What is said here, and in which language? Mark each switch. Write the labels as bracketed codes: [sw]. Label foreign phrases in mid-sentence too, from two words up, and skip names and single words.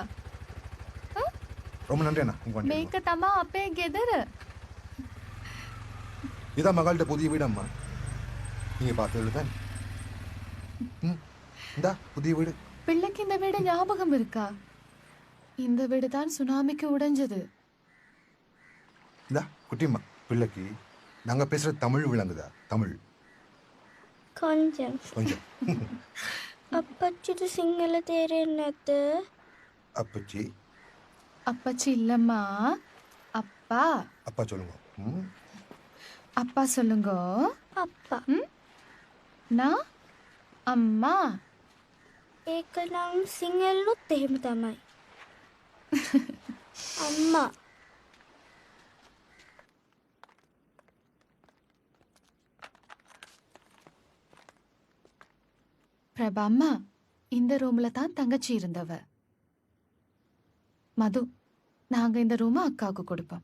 [ta] ரொம்ப நன்றி அண்ணா உங்க வண்டி [si] මේක තමා අපේ ගෙදර. [ta] இதான் மகள்கிட்ட புதிய வீடு அம்மா. நீங்க பார்த்தது தானே? இந்தா புதிய வீடு பிள்ளைக்கு இந்த வீடு ஞாபகம் இருக்கா? இந்த வீடு தான் சுனாமிக்கு உடைஞ்சது. இந்தா குட்டிம்மா பிள்ளைக்கு நாங்க பேசுற தமிழ் விளங்குதா? தமிழ் கொஞ்சம். கொஞ்சம். [si] අපච්චිට සිංහල තේරෙන්නේ නැත. [ta] அப்பச்சி அப்பச்சி இல்லம்மா, அப்பா. அப்பா சொல்லுங்க. அப்பா சொல்லுங்க. [si] අප්පා. [ta] நான் அம்மா. [si] ඒක නම් සිංහලුත් එහෙම තමයි. අම්මා. [ta] பிரபாம்மா, இந்த ரூம்ல தான் தங்கச்சி இருந்தவ. மது, நாங்க இந்த ரூமை அக்காவுக்கு கொடுப்போம்.